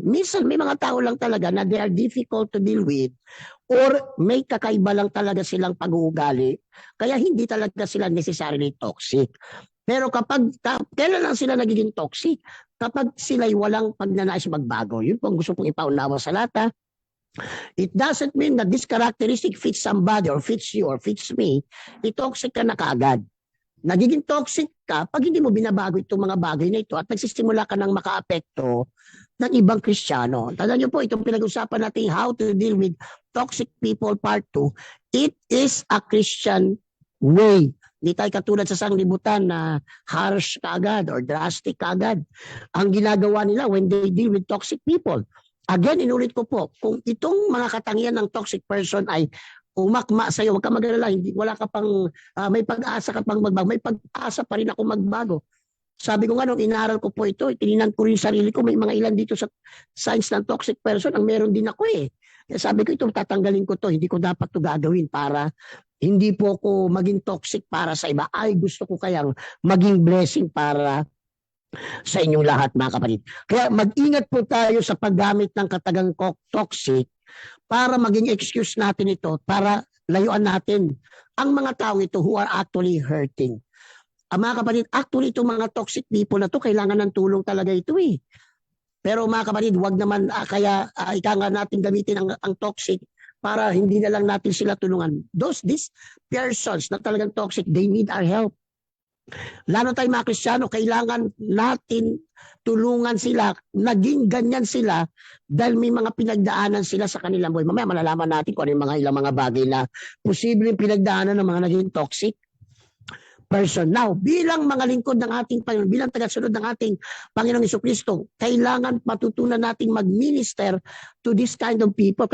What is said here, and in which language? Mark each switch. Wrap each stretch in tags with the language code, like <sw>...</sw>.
<tl>Minsan may mga tao lang talaga na</tl> <en>they are difficult to deal with</en> <tl>or may kakaiba lang talaga silang pag-uugali kaya hindi talaga sila necessarily toxic. Pero kailan lang sila nagiging toxic? Kapag sila'y walang pagnanais magbago. Yun po ang gusto pong ipaunawa sa lata.</tl> <en>It doesn't mean that this characteristic fits somebody or fits you or fits me.</en> <tl>I-toxic ka na kaagad. Nagiging toxic ka pag hindi mo binabago itong mga bagay na ito at nagsisimula ka ng makaapekto ng ibang Kristiyano. Tandaan niyo po, itong pinag-usapan natin</tl> <en>how to deal with toxic people part 2. It is a Christian way.</en> <tl>Hindi tayo katulad sa sanglibutan na harsh kaagad or drastic kaagad. Ang ginagawa nila</tl> <en>when they deal with toxic people.</en> <tl>Again, inulit ko po, kung itong mga katangian ng toxic person ay umakma sa'yo, huwag ka mag-alala, wala ka pang, may pag-asa ka pang magbago, may pag-asa pa rin ako magbago. Sabi ko nga nung inaral ko po ito, tinignan ko rin sarili ko, may mga ilan dito sa signs ng toxic person, ang meron din ako eh. Kaya sabi ko ito, tatanggalin ko to, hindi ko dapat to gagawin para hindi po ako maging toxic para sa iba. Ay, gusto ko kayang maging blessing para sa inyong lahat mga kapatid. Kaya mag-ingat po tayo sa paggamit ng katagang toxic para maging excuse natin ito, para layuan natin ang mga tao ito</tl> <en>who are actually hurting.</en> <tl>Mga kapatid, actually itong mga toxic people na to, kailangan ng tulong talaga ito eh. Pero mga kapatid, wag naman ika nga natin gamitin ang toxic para hindi na lang natin sila tulungan.</tl> <en>These persons</en> <tl>na talagang toxic,</tl> <en>they need our help.</en> <tl>Lalo tayo mga Kristiyano, kailangan natin tulungan sila, naging ganyan sila dahil may mga pinagdaanan sila sa kanilang buhay. Mamaya malalaman natin kung ano yung ilang mga bagay na posibleng pinagdaanan ng mga naging toxic person. Now, bilang mga lingkod ng ating Panginoon, bilang tagasunod ng ating Panginoong Jesucristo, kailangan matutunan nating mag-minister</tl> <en>to this kind of people.</en>